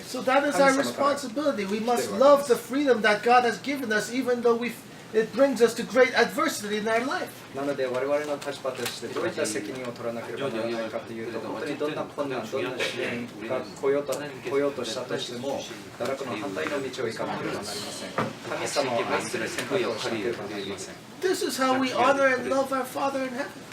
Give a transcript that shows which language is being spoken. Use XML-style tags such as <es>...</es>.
<en>So that is our responsibility. We must love the freedom that God has given us, even though it brings us to great adversity in our life.</en> <ja>なので我々の立場としてどういった責任を取らなければならないかというと、本当にどんな困難、どんな試練が来ようとしたとしても、堕落の反対の道を行かなければなりません。神様を愛する選択をしなければなりません。</ja> <en>This is how we honor and love our Father in heaven.</en>